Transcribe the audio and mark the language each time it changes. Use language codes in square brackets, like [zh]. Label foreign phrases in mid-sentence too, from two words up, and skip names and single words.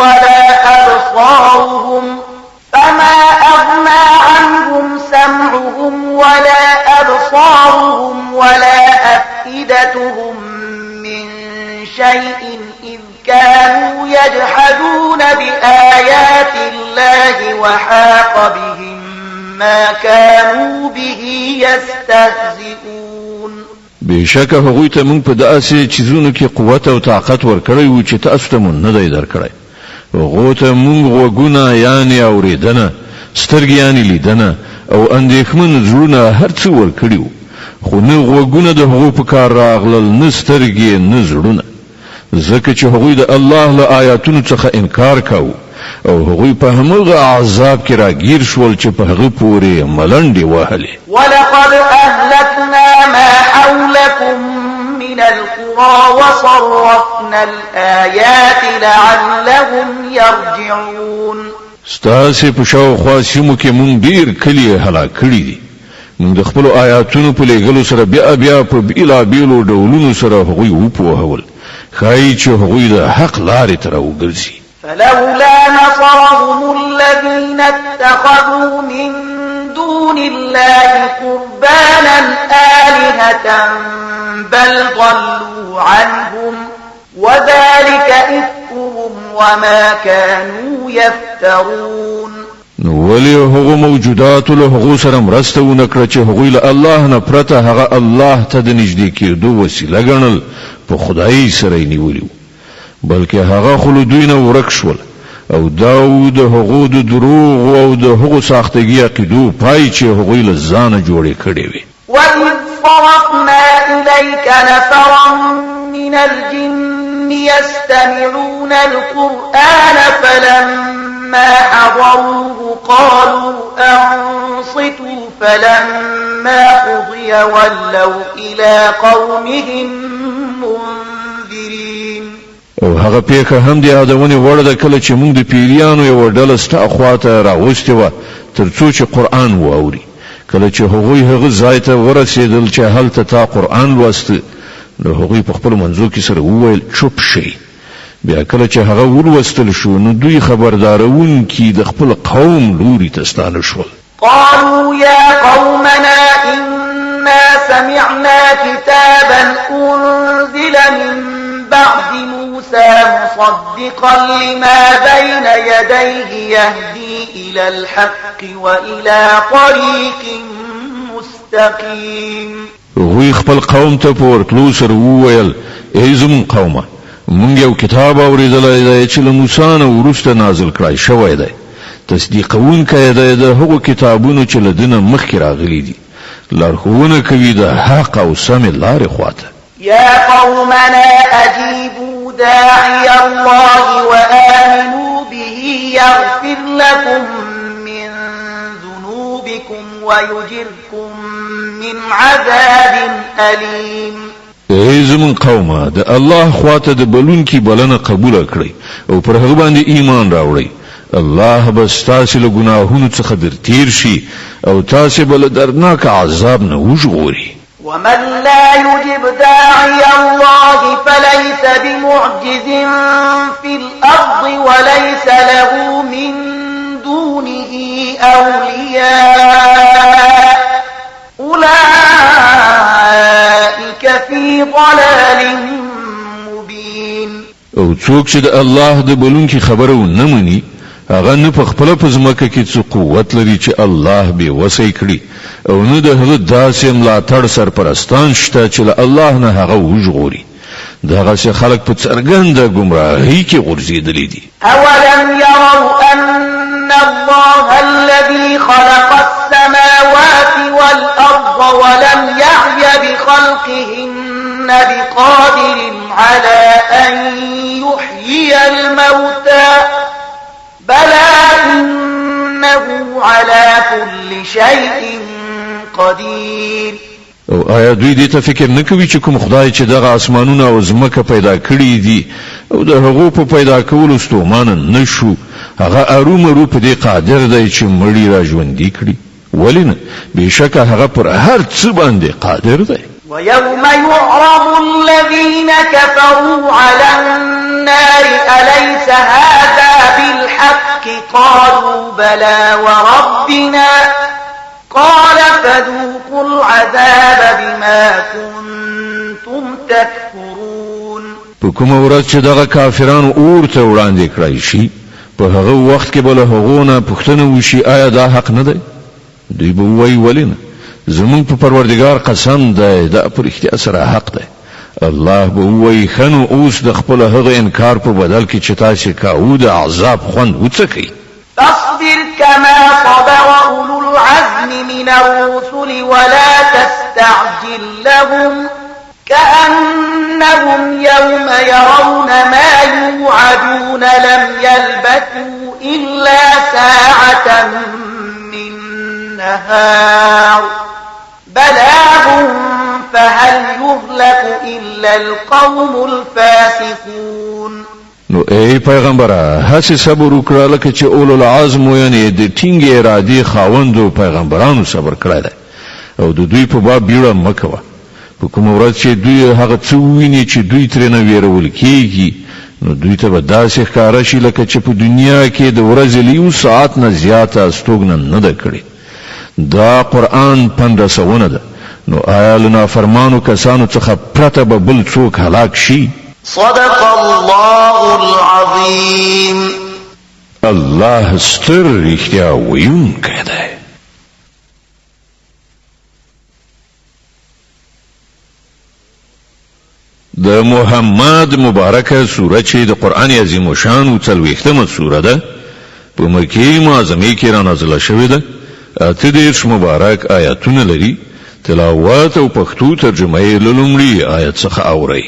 [ar] ولا أبصارهم ولا أفئدتهم من شيء إذ كانوا يجحدون بآيات الله وحاق بهم ما كانوا به يستهزئون [ps] بشک هغوی ته موږ په داسې چیزونو کې قوت او طاقت ورکړی و چې تاسو ته مونږ نه دی درکړی هغوی ته موږ غوږونه یعنی اوریدنه سترګې یعنی لیدنه او اندېښمن زړونه هر څه ورکړي وو خو نه غوږونه د هغو په کار راغلل نه سترګې نه زړونه ځکه چې هغوی د الله له آیاتونو څخه انکار کاوه او هغوی په همغه عذاب کې راګیر شول چې په هغه پورې ملنډې وهلې [ar] ولقد أهلكنا ما حولكم من القرى وصرفنا الآيات لعلهم يرجعون [ps] ستاسې په شاوخوا سیمو کې مونږ ډېر کلي هلاک کړي دي مونږ د خپلو آیاتونو په لیږلو سره بیا په بېلابېلو ډولونو سره هغوی وپوهول ښایي چې هغوی د حق لارې ته راوګرځي [ar] فلولا نصرهم الذين اتخذوا من دون الله قربانا آلهة بل ضلوا عنهم وذلك إفكهم وما كانوا يفترون [ps] ولی هغه موجودات له هغه سره مرسته ونکړه چې هغوی له الله نه پرته هغه الله ته د نږدې کېدو وسیله ګڼل په خدای سره یې نیولي بلکې هغه خلو دوی نه ورک شول او داود هغو د دروغ او د هغو ساختګي عقیدو پای چې هغوی له ځانه جوړې کړې وي [ar] وَإِذْ صَرَفْنَا إِلَيْكَ نَفَرًا مِنَ الْجِنِّ يَسْتَمِعُونَ الْقُرْآنَ فَلَمَّا حَضَرُوهُ قَالُوا أَنصِتُوا فَلَمَّا قُضِيَ وَلَّوْا إِلَى قَوْمِهِمْ مُنذِرِينَ [ps] او هغه پیخه هم دی یادونه وړه د کله چې موږ د پیریانو یو ډله ستا خواته راوستې و ترڅو چې قرآن واوري کله چې هغوی هغه ځای ته ورسېدل چې هلته تا قرآن لوسته نو هغوی په خپل منځو کې سره وویل چوپ شئ بیا کله چې هغه ولوستل شو نو دوی خبردارونکي د خپل قوم لوري ته ستانه شول [ar] قالوا يا قومنا إنا سمعنا كتابا أنزل من بعد موسى مصدقا لما بين يديه يهدي إلى الحق وإلى طريق مستقيم [ps] هغوی خپل قوم ته په ورتلو سره وویل ای زموږ قومه موږ یو کتاب اورېدلی دی چې له موسی نه وروسته نازل کړی شوی دی تصدیقونکی دی د هغو کتابونو چې له ده نه مخکې راغلي دي لارښوونه کوي د حق او سمې لارې خواته [ar] يا قومنا أجيبوا داعي الله وآمنوا به يغفر لكم من ذنوبكم ويجركم من عذاب أليم [ps] ای زمون قومه د الله خواته د بلونکي بلنه قبول کړئ او پر هغه باندې ایمان راوړئ الله به ستاسو له ګناهونو څخه در تیر شي او تاسو به له دردناک عذاب نه وژغوري [ar] ومن لا يجب داعي الله فليس بمعجز في الأرض وليس له من دونه أولياء أولئك في ضلال مبين [ps] او څوک چې د الله د بلونکي خبره ونه مني هغه نه په خپل پزماکه کې څه قوت لري چې الله به وسې کړي او نه د هغه داسې ملاتړ سرپرستان شته چې الله نه هغه وژغوري دغه چې خلک په څرګنده گمراهۍ کې غورځېدلي دي [ar] اولم يروا ان الله الذي خلق السماوات والارض ولم يعي بخلقهن بقادر على ان يحيي الموتى بلى انه على كل شيء قدير [ps] او آیا دوی دې ته فکر نه کوي چې کوم خدای چې دغه اسمانونه او زمکه پیدا کړی دي او د هغو په پیدا کولو ستومانه نشو هغه ارومرو په دې قادر دی چې مړی را ژوندي کړي ولې نه بېشکه هغه پر هر څه باندې قادر دی [ar] ويوم يعرض الذين كفروا على النار أليس هذا بالحق قالوا بلى وربنا قال فذوقوا العذاب بما كنتم تكفرون [ps] په کومه ورځ چې دغه کافرانو اور ته وړاندې کړای شي په هغه وخت کې به له هغو نه پوښتنه وشي آیا دا حق نه دی دوی به وایي ولې نه زمون په پروردگار قسم دی دا پر اختیار سره حق دی الله به وایي خنو اوس د خپل هغه انکار په بدل کې چې تاسو کاوه د عذاب خوند وڅکئ [ar] فاصبر كما صبر أولو العزم من الرسل ولا تستعجل لهم كأنهم يوم يرون ما يوعدون لم يلبثوا إلا ساعة من نهار بلاغ فهل يهلك إلا القوم الفاسقون [ps] نو ای پیغمبره هڅه صبر وکړه لکه چې [ar] اولو العزم [ps] یعنی د ټینګې ارادې خاوندو پیغمبرانو صبر کړی دی او د دوی په باب بیړه مه کوه په کومه ورځ چې دوی هغه څه وویني چې دوی ترېنه ویرول کېږي نو دوی ته به داسې ښکاره شي لکه چې په دنیا کې د ورځې له یو ساعت نه زیاته استوګنه نه ده کړې دا قرآن پندرسونه ده نو آیا له نافرمانو کسانو څخه پرته به بل څوک هلاک شي [ar] صدق الله العظيم [ps] الله ستر رښتیا ویونکی دی د محمد مبارکه سوره چې د قران عظیم شان او څلوېښتمه سوره ده په مکه معظمه کې را نازله شوې ده اته دېرش مبارک آیاتونه لري تلاوت او پښتو ترجمه یې له لومړي آیت څخه اورئ